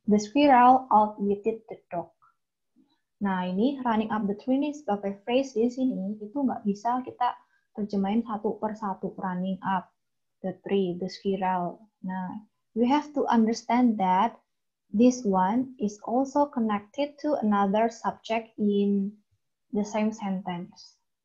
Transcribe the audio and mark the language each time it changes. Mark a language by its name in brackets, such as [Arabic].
[English] The squirrel outwitted the dog. [Indonesian] Nah, ini [English] running up the tree [Indonesian] ini sebagai phrase di sini itu nggak bisa kita terjemahin satu per satu. [English] Running up the tree, the squirrel. Nah, we have to understand that this one is also connected to another subject in the same sentence.